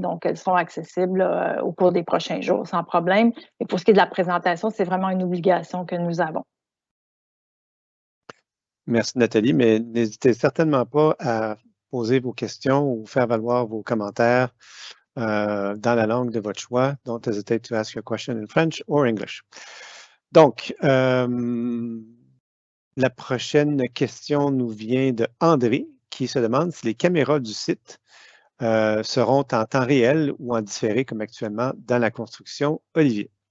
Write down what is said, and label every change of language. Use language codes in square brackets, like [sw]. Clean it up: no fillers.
[fr] Donc, elles seront accessibles au cours des prochains jours sans problème. Et pour ce qui est de la présentation, c'est vraiment une obligation que nous avons. Merci Nathalie, mais n'hésitez certainement pas à poser vos questions ou faire valoir vos commentaires dans la langue de votre choix. [en] Don't hesitate to ask your question in French or English. [fr] Donc, la prochaine question nous vient de André qui se demande si les caméras du site seront en temps réel ou en différé comme actuellement dans la construction. Olivier.